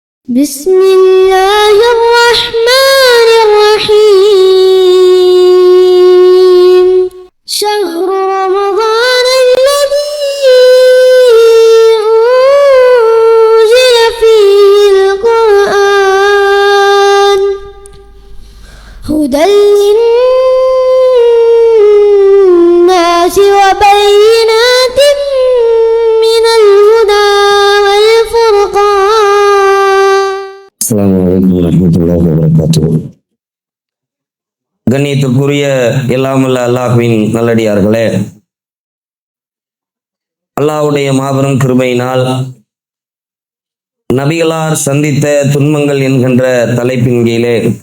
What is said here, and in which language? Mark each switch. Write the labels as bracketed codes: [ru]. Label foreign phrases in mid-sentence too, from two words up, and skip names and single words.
[ar] بسم الله الرحمن الرحيم شهر رمضان الذي أنزل فيه القرآن هدى للناس وبينات من الهدى والفرقان. السلام عليكم ورحمة الله وبركاته. [ta] கண்ணியத்திற்குரிய எல்லாம் வல்ல அல்லாஹ்வின் நல்லடியார்களே, அல்லாஹ்வுடைய மாபெரும் கிருபையினால் நபிகளார் சந்தித்த துன்பங்கள் என்கின்ற தலைப்பின் கீழே